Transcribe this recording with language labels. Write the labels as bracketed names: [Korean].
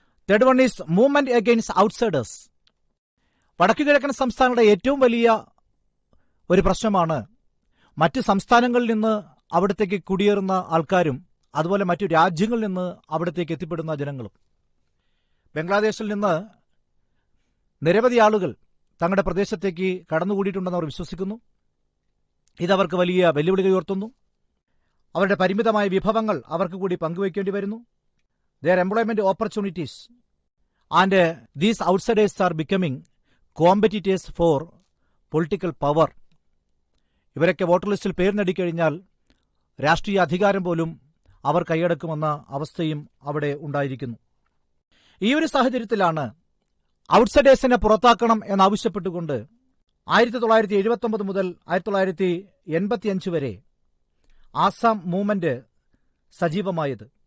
[English] Third one is movement against outsiders. [Malayalam] വടക്കുകിഴക്കൻ സംസ്ഥാനങ്ങളുടെ ഏറ്റവും വലിയ ഒരു പ്രശ്നമാണ് മറ്റ് സംസ്ഥാനങ്ങളിൽ നിന്ന് അവിടത്തേക്ക് കുടിയേറുന്ന ആൾക്കാരും അതുപോലെ മറ്റു രാജ്യങ്ങളിൽ നിന്ന് അവിടത്തേക്ക് എത്തിപ്പെടുന്ന ജനങ്ങളും. ബംഗ്ലാദേശിൽ നിന്ന് നിരവധി ആളുകൾ തങ്ങളുടെ പ്രദേശത്തേക്ക് കടന്നുകൂടിയിട്ടുണ്ടെന്ന് അവർ വിശ്വസിക്കുന്നു. ഇതവർക്ക് വലിയ വെല്ലുവിളികൾ ഉയർത്തുന്നു. അവരുടെ പരിമിതമായ വിഭവങ്ങൾ അവർക്ക് കൂടി പങ്കുവയ്ക്കേണ്ടി വരുന്നു. [English] their employment opportunities and these outsiders are becoming competitors for political power. [Malayalam] ഇവരൊക്കെ വോട്ടർ ലിസ്റ്റിൽ പേര് നേടിക്കഴിഞ്ഞാൽ രാഷ്ട്രീയ അധികാരം പോലും അവർ കൈയടക്കുമെന്ന അവസ്ഥയും അവിടെ ഉണ്ടായിരിക്കുന്നു. ഈ ഒരു സാഹചര്യത്തിലാണ് ഔട്ട്സൈഡേഴ്സിനെ പുറത്താക്കണം എന്നാവശ്യപ്പെട്ടുകൊണ്ട് 1979 മുതൽ 1985 വരെ ആസാം മൂവ്മെന്റ് സജീവമായത്.